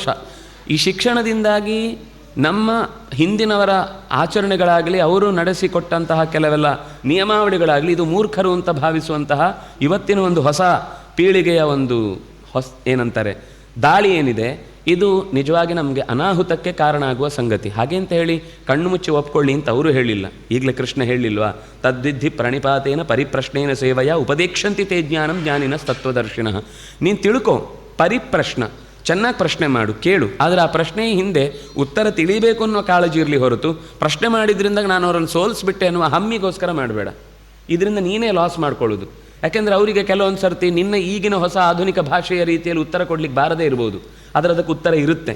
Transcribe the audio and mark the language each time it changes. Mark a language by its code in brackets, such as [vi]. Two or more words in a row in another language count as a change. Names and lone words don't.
[kn] ಈ ಶಿಕ್ಷಣದಿಂದಾಗಿ ನಮ್ಮ ಹಿಂದಿನವರ ಆಚರಣೆಗಳಾಗಲಿ, ಅವರು ನಡೆಸಿಕೊಟ್ಟಂತಹ ಕೆಲವೆಲ್ಲ ನಿಯಮಾವಳಿಗಳಾಗಲಿ, ಇದು ಮೂರ್ಖರು ಅಂತ ಭಾವಿಸುವಂತಹ ಇವತ್ತಿನ ಒಂದು ಹೊಸ ಪೀಳಿಗೆಯ ಒಂದು ಏನಂತಾರೆ ದಾಳಿ ಏನಿದೆ, ಇದು ನಿಜವಾಗಿ ನಮಗೆ ಅನಾಹುತಕ್ಕೆ ಕಾರಣ ಆಗುವ ಸಂಗತಿ. ಹಾಗೆ ಅಂತ ಹೇಳಿ ಕಣ್ಣು ಮುಚ್ಚಿ ಒಪ್ಕೊಳ್ಳಿ ಅಂತ ಅವರು ಹೇಳಿಲ್ಲ. ಈಗಲೇ ಕೃಷ್ಣ ಹೇಳಿಲ್ವಾ, [sa] ತದ್ವಿಧಿ ಪ್ರಣಿಪಾತೇನ ಪರಿಪ್ರಶ್ನೇನ ಸೇವಯ ಉಪದೇಕ್ಷಂತಿ ತೇ ಜ್ಞಾನಂ ಜ್ಞಾನಿನ ತತ್ವದರ್ಶಿನಃ. [kn] ನೀನು ತಿಳ್ಕೊ, ಪರಿಪ್ರಶ್ನ, ಚೆನ್ನಾಗಿ ಪ್ರಶ್ನೆ ಮಾಡು, ಕೇಳು. ಆದರೆ ಆ ಪ್ರಶ್ನೆ ಹಿಂದೆ ಉತ್ತರ ತಿಳಿಬೇಕು ಅನ್ನೋ ಕಾಳಜಿ ಇರಲಿ ಹೊರತು ಪ್ರಶ್ನೆ ಮಾಡಿದ್ರಿಂದ ನಾನು ಅವರನ್ನು ಸೋಲಿಸ್ಬಿಟ್ಟೆ ಅನ್ನುವ ಹಮ್ಮಿಗೋಸ್ಕರ ಮಾಡಬೇಡ. ಇದರಿಂದ ನೀನೇ ಲಾಸ್ ಮಾಡ್ಕೊಳ್ಳೋದು. ಯಾಕೆಂದರೆ ಅವರಿಗೆ ಕೆಲವೊಂದು ಸರ್ತಿ ನಿನ್ನ ಈಗಿನ ಹೊಸ ಆಧುನಿಕ ಭಾಷೆಯ ರೀತಿಯಲ್ಲಿ ಉತ್ತರ ಕೊಡಲಿಕ್ಕೆ ಬಾರದೇ ಇರ್ಬೋದು, ಆದರೆ ಅದಕ್ಕೆ ಉತ್ತರ ಇರುತ್ತೆ.